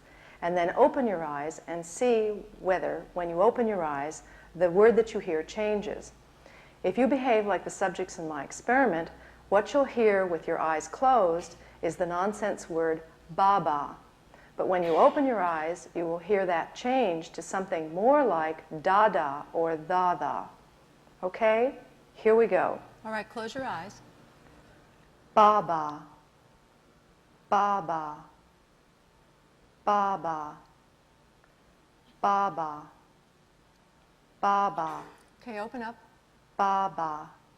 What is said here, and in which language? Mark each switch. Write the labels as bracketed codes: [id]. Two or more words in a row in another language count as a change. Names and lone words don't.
[en] And then open your eyes and see whether, when you open your eyes, the word that you hear changes. If you behave like the subjects in my experiment, what you'll hear with your eyes closed is the nonsense word baba. But when you open your eyes, you will hear that change to something more like da-da or da-da. Okay? Here we go. All right, close your eyes. Baba. Baba. Baba. Baba. Baba. Okay, open up. Baba.